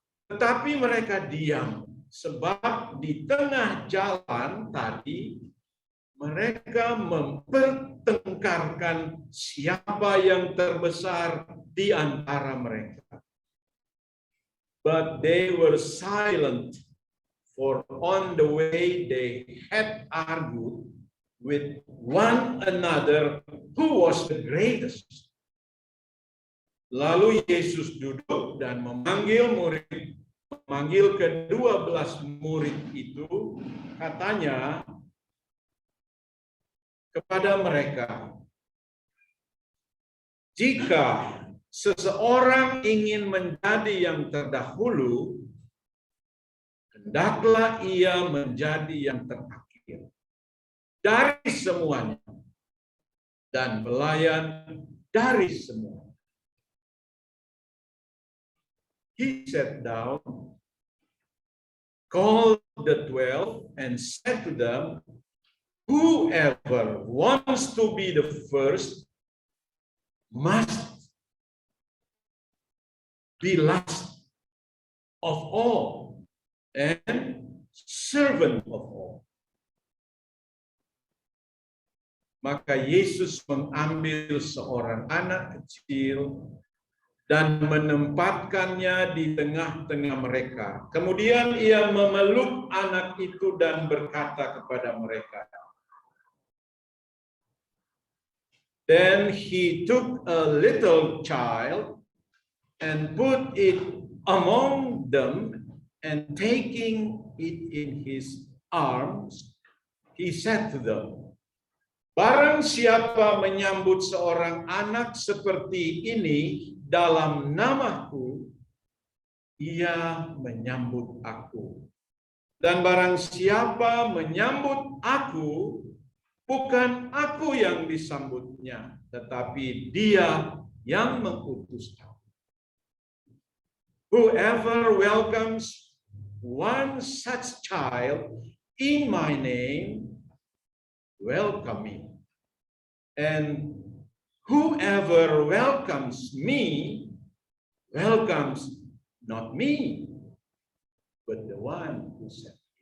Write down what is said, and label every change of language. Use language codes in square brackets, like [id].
[id] Tetapi mereka diam, sebab di tengah jalan tadi mereka mempertengkarkan siapa yang terbesar di antara mereka. [en] But they were silent, for on the way they had argued with one another who was the greatest. [id] Lalu Yesus duduk dan memanggil ke-12 murid itu, katanya kepada mereka, jika seseorang ingin menjadi yang terdahulu, hendaklah ia menjadi yang terakhir dari semuanya dan pelayan dari semua. [en] He sat down, called the 12, and said to them, whoever wants to be the first must be last of all and servant of all. [id] Maka Yesus mengambil seorang anak kecil dan menempatkannya di tengah-tengah mereka. Kemudian ia memeluk anak itu dan berkata kepada mereka, [en] then he took a little child and put it among them, and taking it in his arms, he said to them, [id] barang siapa menyambut seorang anak seperti ini dalam namaku, ia menyambut aku. Dan barang siapa menyambut aku, bukan aku yang disambutnya, tetapi dia yang mengutus aku. [en] Whoever welcomes one such child in my name, welcome me. And whoever welcomes me, welcomes not me, but the one who sent me.